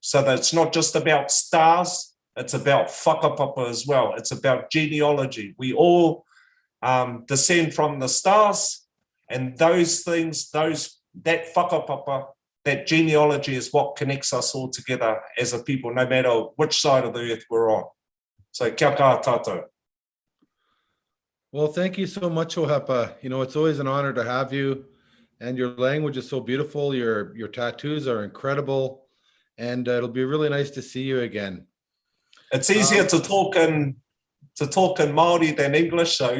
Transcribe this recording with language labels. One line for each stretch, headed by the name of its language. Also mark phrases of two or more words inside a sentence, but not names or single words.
English: So that it's not just about stars, it's about whakapapa as well. It's about genealogy. We all descend from the stars, and those things, that whakapapa, that genealogy is what connects us all together as a people, no matter which side of the earth we're on.
Māori: So kia kaha tātou.
English: Well, thank you so much, Ohepa. You know, it's always an honor to have you, and your language is so beautiful. Your tattoos are incredible, and it'll be really nice to see you again. It's easier to talk in Maori than English, so.